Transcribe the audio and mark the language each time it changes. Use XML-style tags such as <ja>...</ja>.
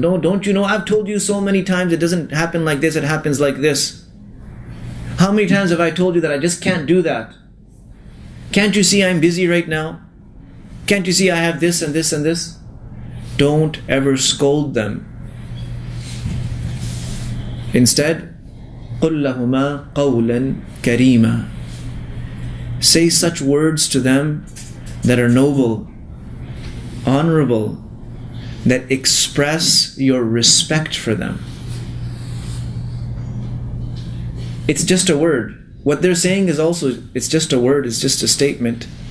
<en>No, don't you know, I've told you so many times it doesn't happen like this, it happens like this. How many times have I told you that I just can't do that? Can't you see I'm busy right now? Can't you see I have this and this and this? Don't ever scold them. Instead,</en> <ar>قُلْ لَهُمَا قَوْلًا كَرِيمًا.</ar> <en>Say such words to them that are noble, honorable, that express your respect for them. It's just a word. What they're saying is also, it's just a word, it's just a statement.</en>